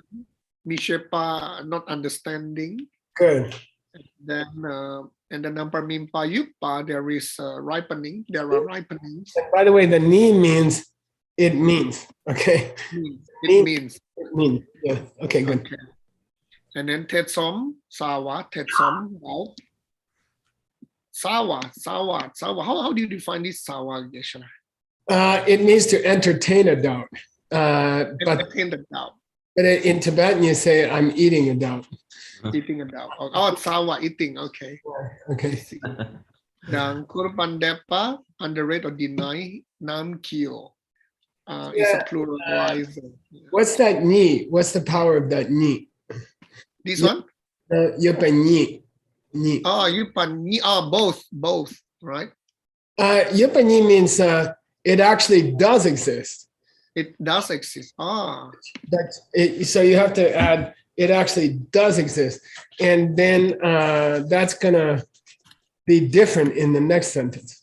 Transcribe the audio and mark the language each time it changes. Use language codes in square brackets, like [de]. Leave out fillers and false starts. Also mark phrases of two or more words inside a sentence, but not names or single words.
[en] Mishepa not understanding. Good. Then and the number [bo] mimpa yupa [en] there is ripening. There are ripenings. And by the way, the ni means it means. Okay. It means. It means. Yeah. Okay. Good. Okay. And then [bo] tetsom sawa tetsom [en] wow. Sawa. How do you define this sawa, Geshe-la? It means to entertain a doubt. But Entertain the doubt. in Tibetan, you say, I'm eating a doubt. Eating a doubt. Oh, sawa, eating. Okay. Okay. [bo] Dan kurban depa, [en] underrate or deny, [bo] nam kyo. [en] It's Yeah. a pluralizer. What's that ni? What's the power of that ni? This one? [bo] Yupa ni. Ni. Oh, yupan ni. [en] Oh, both, right? [bo] Yupa ni [en] means it actually does exist. It does exist. Ah, That's it. So you have to add, it actually does exist. And then that's gonna be different in the next sentence.